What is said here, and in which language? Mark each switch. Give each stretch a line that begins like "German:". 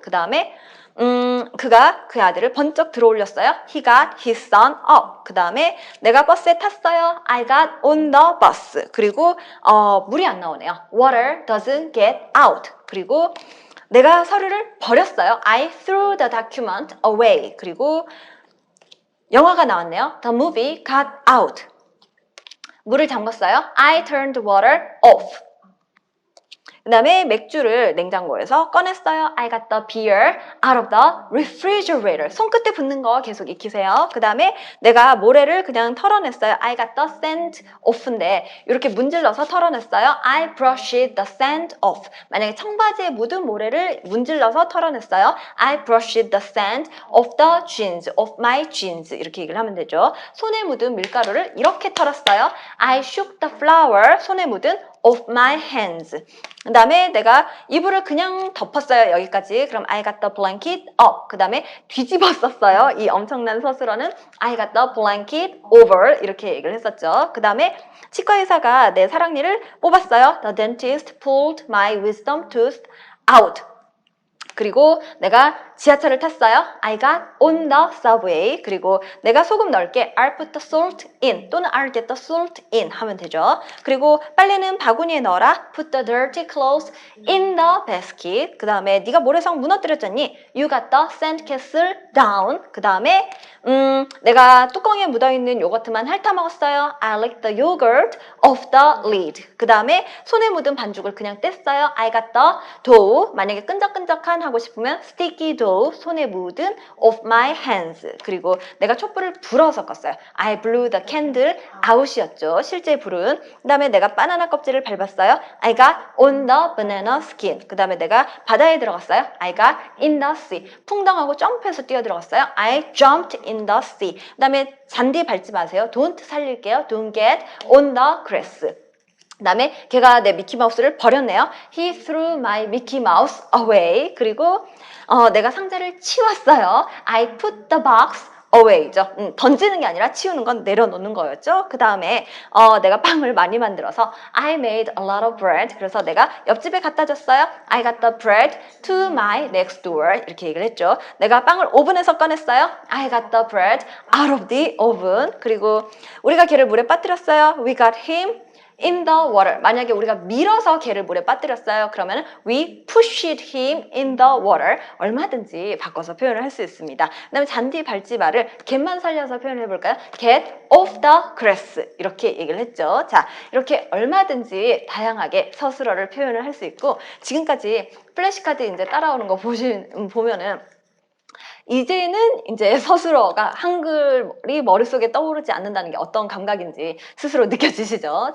Korean: 그 다음에 그가 그 아들을 번쩍 들어올렸어요.
English: He got his son up.
Korean: 그 다음에 내가 버스에 탔어요.
English: I got on the bus.
Korean: 그리고 물이 안 나오네요.
English: Water doesn't get out.
Korean: 그리고 내가 서류를 버렸어요.
English: I threw the document away.
Korean: 그리고 영화가 나왔네요.
English: The movie got out.
Korean: 물을 잠궜어요.
English: I turned the water off.
Korean: 그 다음에 맥주를 냉장고에서 꺼냈어요.
English: I got the beer out of the refrigerator.
Korean: 손끝에 붙는 거 계속 익히세요. 그 다음에 내가 모래를 그냥 털어냈어요.
English: I got the sand off
Korean: 인데 이렇게 문질러서 털어냈어요.
English: I brushed the sand off.
Korean: 만약에 청바지에 묻은 모래를 문질러서 털어냈어요.
English: I brushed the sand off the jeans, off my jeans.
Korean: 이렇게 얘기를 하면 되죠. 손에 묻은 밀가루를 이렇게 털었어요.
English: I shook the flour.
Korean: 손에 묻은
English: of my hands.
Korean: 그 다음에 내가 이불을 그냥 덮었어요. 여기까지. 그럼
English: I got the blanket up.
Korean: 그 다음에 뒤집어 썼어요. 이 엄청난 서술어는
English: I got the blanket over.
Korean: 이렇게 얘기를 했었죠. 그 다음에 치과의사가 내 사랑니를 뽑았어요.
English: The dentist pulled my wisdom tooth out.
Korean: 그리고 내가 지하철을 탔어요.
English: I got on the subway.
Korean: 그리고 내가 소금 넣을게.
English: I'll put the salt in.
Korean: 또는
English: I'll get the salt in
Korean: 하면 되죠. 그리고 빨래는 바구니에 넣어라.
English: Put the dirty clothes in the basket.
Korean: 그 다음에 네가 모래성 무너뜨렸잖니.
English: You got the sandcastle down.
Korean: 그 다음에 내가 뚜껑에 묻어있는 요거트만 핥아 먹었어요.
English: I licked the yogurt off the lid.
Korean: 그 다음에 손에 묻은 반죽을 그냥 뗐어요.
English: I got the dough.
Korean: 만약에 끈적끈적한 하고 싶으면
English: sticky dough.
Korean: 손에 묻은
English: of my hands.
Korean: 그리고 내가 촛불을 불어서 껐어요.
English: I blew the candle out이었죠.
Korean: 실제 불은. 그 다음에 내가 바나나 껍질을 밟았어요.
English: I got on the banana skin.
Korean: 그 다음에 내가 바다에 들어갔어요.
English: I got in the sea.
Korean: 풍덩하고 점프해서 뛰어 들어갔어요.
English: I jumped in the sea.
Korean: 그 다음에 잔디 밟지 마세요.
English: Don't
Korean: 살릴게요.
English: Don't get on the grass.
Korean: 그 다음에 걔가 내 미키마우스를 버렸네요.
English: He threw my Mickey Mouse away.
Korean: 그리고 내가 상자를 치웠어요.
English: I put the box away죠.
Korean: 던지는 게 아니라 치우는 건 내려놓는 거였죠. 그 다음에 내가 빵을 많이 만들어서
English: I made a lot of bread.
Korean: 그래서 내가 옆집에 갖다 줬어요.
English: I got the bread to my next door.
Korean: 이렇게 얘기를 했죠. 내가 빵을 오븐에서 꺼냈어요.
English: I got the bread out of the oven.
Korean: 그리고 우리가 걔를 물에 빠뜨렸어요.
English: We got him in the water.
Korean: 만약에 우리가 밀어서 걔를 물에 빠뜨렸어요. 그러면
English: we pushed him in the water.
Korean: 얼마든지 바꿔서 표현을 할 수 있습니다. 그 다음에 잔디 밟지 마를 걔만 살려서 표현을 해볼까요?
English: Get off the grass.
Korean: 이렇게 얘기를 했죠. 자, 이렇게 얼마든지 다양하게 서술어를 표현을 할 수 있고, 지금까지 플래시카드 이제 따라오는 거 보면은 이제는 이제 서술어가 한글이 머릿속에 떠오르지 않는다는 게 어떤 감각인지 스스로 느껴지시죠?